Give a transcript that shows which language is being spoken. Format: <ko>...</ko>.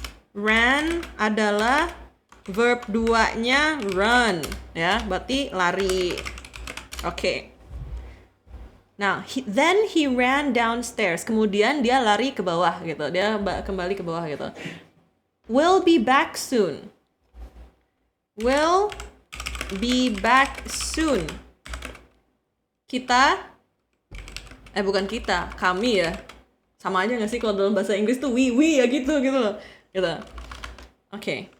<id>Ran adalah verb 2-nya run ya, berarti lari. Oke.</id> <en>Now, then he ran downstairs.</en> <id>Kemudian dia lari ke bawah gitu. Dia kembali ke bawah gitu.</id> <en>We'll be back soon. We'll be back soon.</en> <id>Bukan kita, kami ya. Sama aja nggak sih kalau dalam bahasa Inggris tuh we ya gitu loh. Gitu. Oke.</id>